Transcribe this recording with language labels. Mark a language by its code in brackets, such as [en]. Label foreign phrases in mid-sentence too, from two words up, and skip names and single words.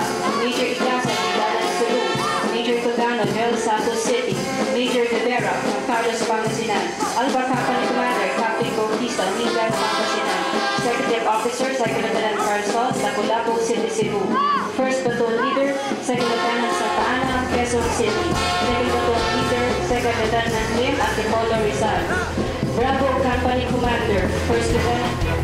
[en] Major Ignacio, Dalan Sulu, Major Codano, Mel Santos City, Major Rivera, Carlos Pangasinan, Alba Company Commander, Captain Bautista, Miguel Pangasinan, Secretary Officer, Second Lieutenant Carlos, Lapu-Lapu City, Cebu, First Baton Leader, Second Lieutenant Santa Ana, Quezon City, Second Baton Leader, Second Lieutenant Lim, Antipolo Rizal, Bravo Company Commander, First Lieutenant.